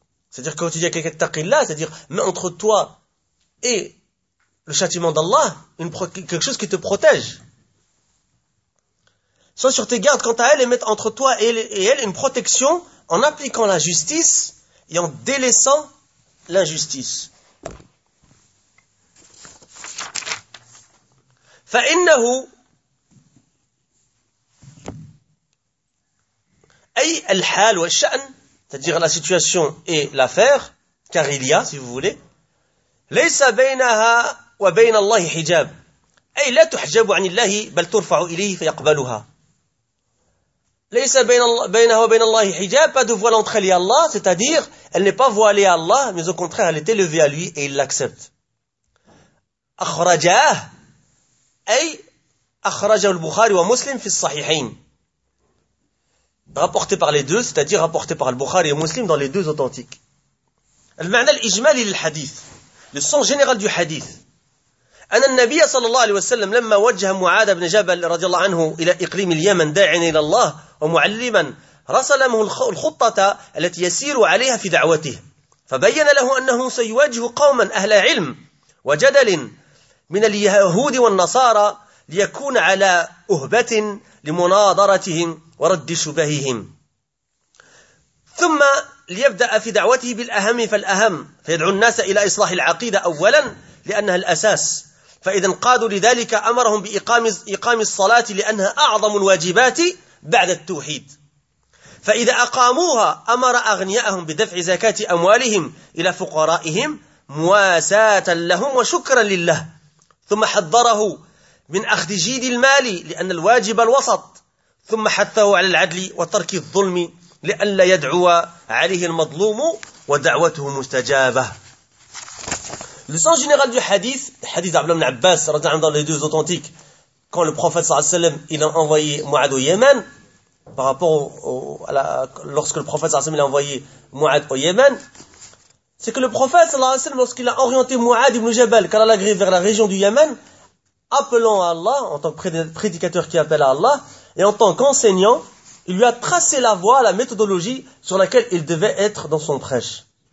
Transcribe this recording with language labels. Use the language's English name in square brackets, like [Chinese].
[French] C'est-à-dire quand tu dis à quelqu'un taqi Allah, c'est-à-dire mets entre toi et le châtiment d'Allah une quelque chose qui te protège. Sois sur tes gardes quant à elle et mets entre toi et elle une protection en appliquant la justice et en délaissant l'injustice. [Arabic] فَإِنَّهُ أي الحال والشأن, [French] c'est-à-dire la situation et l'affaire, car il y a, si vous voulez, [Arabic] لَيْسَ بَيْنَهَا وَبَيْنَ اللَّهِ حِجَابٍ أي لا تحجب عن الله بل ترفع إليه فيقبلها. لَيْسَ بَيْنَهَا وَبَيْنَ اللَّهِ حِجَابٍ, [French] pas de voile entre elle et Allah, c'est-à-dire, elle n'est pas voilée à Allah, mais au contraire, elle est élevée à lui et il l'accepte. [Arabic] أخرجاه أي أخرجه البخاري ومسلم في الصحيحين. [French] Rapporté par les deux, c'est-à-dire rapporté par Al-Bukhari et Muslim dans les deux authentiques. [Arabic] Al-Ma'na al-Ijmali lil-Hadith, [French] le sens général du Hadith. [Arabic] أن النبي صلى الله عليه وسلم لما وجه معاذ بن جبل رضي الله عنه إلى إقليم اليمن داعيا إلى الله ومعلما رسله الخطة التي يسير عليها في دعوته, فبين له أنه سيواجه قوما أهل علم وجدل من اليهود والنصارى ليكون على أهبة لمناظرتهم ورد شبههم, ثم ليبدأ في دعوته بالأهم فالأهم فيدعو الناس إلى إصلاح العقيدة أولا لأنها الأساس, فإذا انقادوا لذلك أمرهم بإقام الصلاة لأنها أعظم الواجبات بعد التوحيد. فإذا أقاموها أمر أغنياءهم بدفع زكاة أموالهم إلى فقرائهم مواساة لهم وشكرا لله، ثم حذره من أخذ جيد المال لأن الواجب الوسط، ثم حثه على العدل وترك الظلم لئلا يدعو عليه المظلوم ودعوته مستجابة. [French] Le sens général du hadith, le hadith d'Abdullah ibn Abbas, dans les deux authentiques, quand le prophète sallallahu alayhi wa sallam, il a envoyé Mu'ad au Yémen, par rapport lorsque le prophète sallallahu alayhi wa sallam, il a envoyé Mu'ad au Yémen, c'est que le prophète sallallahu alayhi wa sallam, lorsqu'il a orienté Mu'ad ibn Jabal, car Allah l'agré vers la région du Yémen, appelant à Allah, en tant que prédicateur qui appelle à Allah, et en tant qu'enseignant, il lui a tracé la voie, la méthodologie sur laquelle il devait être dans son prêche.